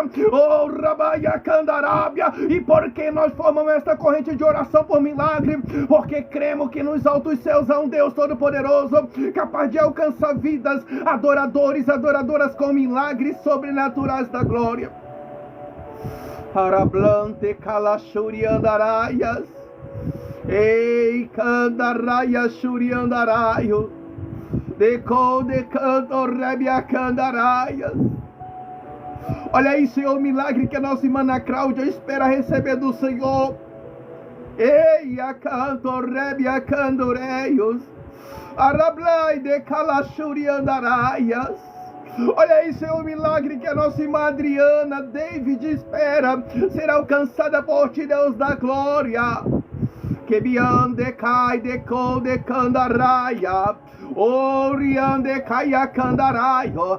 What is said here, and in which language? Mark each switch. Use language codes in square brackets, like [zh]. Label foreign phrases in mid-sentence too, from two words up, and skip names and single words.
[pt] Oh, Rabaia Candarábia. E por que nós formamos esta corrente de oração por milagre? Porque cremos que nos altos céus há um Deus todo-poderoso, capaz de alcançar vidas, adoradores, adoradoras com milagres sobrenaturais da glória. Arablante calachuriandaraias. Ei, candaraias churiandaraio. Deco de canto rebia candaraias. Olha aí, Senhor, o milagre que a nossa irmã Ana Cláudia espera receber do Senhor. Ei, a canto rebia candoreios. Arablai de calachuriandaraias. Olha aí, Senhor, o milagre que a nossa irmã Adriana David espera ser alcançada por ti, Deus da glória. Que biande cai de co de candaraia. Oriande caia candaraio.